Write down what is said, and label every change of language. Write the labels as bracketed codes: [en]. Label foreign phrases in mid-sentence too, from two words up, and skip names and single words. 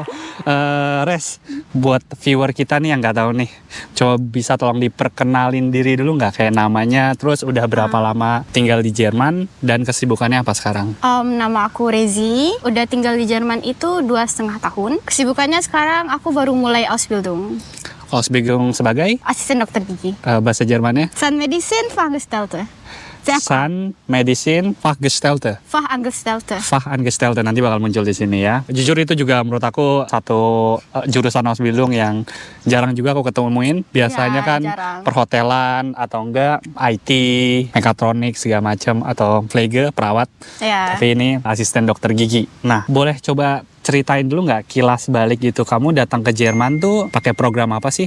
[id] Res, buat viewer kita nih yang nggak tahu nih, coba bisa tolong diperkenalin diri dulu nggak, kayak namanya, terus udah berapa lama tinggal di Jerman dan kesibukannya apa sekarang? Nama aku Rezi. Udah tinggal di Jerman itu 2,5 tahun. Kesibukannya sekarang aku baru mulai Ausbildung. Ausbildung sebagai Asisten dokter gigi. bahasa Jermannya? [de] Zahnmedizin Fachangestellte. Zahnmedizin Fachgestellte. Fachangestellte. [id] Fachangestellte nanti bakal muncul di sini ya. Jujur itu juga menurut aku satu jurusan Ausbildung yang jarang juga aku ketemuin. Biasanya Ya, kan jarang. perhotelan atau enggak IT, mekatronik segala macam atau Pflege, perawat. Ya. Tapi ini asisten dokter gigi. Nah, boleh coba ceritain dulu nggak kilas balik gitu, kamu datang ke Jerman tuh pakai program apa sih?